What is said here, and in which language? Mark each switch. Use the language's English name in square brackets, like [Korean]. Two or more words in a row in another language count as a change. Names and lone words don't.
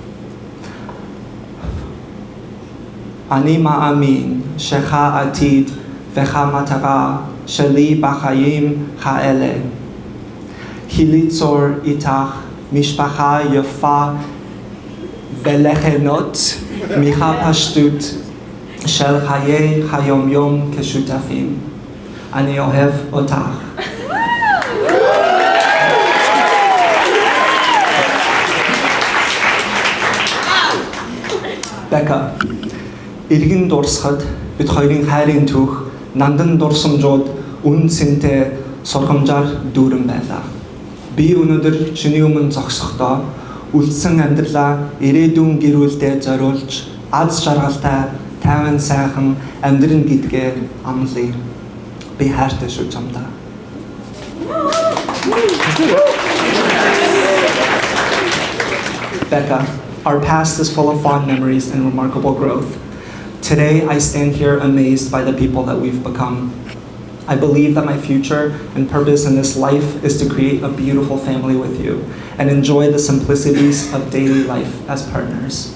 [Hebrew] אני מאמין שכעתיד וכמטרה שלי בחיים האלה היא ליצור איתך משפחה יפה ולחנות מהפשטות של חיי היום-יום כשותפים. אני אוהב אותך. [Mongolian] Becca, иргэн дурсахад бид хоёрын хайрын түүх нандан дурсамжууд үн цэнтэй сургамжаар дүүрэн байлаа. Би өнөөдөр чиний өмнө зогсохдоо үлдсэн амьдралаа ирээдүйн гэр бүлдээ зориулж аз жаргалтай тайван сайхан амьдрын гэдгээ амлая. Би хайртай шүү чамдаа. [English] Becca, our past is full of fond memories and remarkable growth. Today, I stand here amazed by the people that we've become. I believe that my future and purpose in this life is to create a beautiful family with you and enjoy the simplicities of daily life as partners.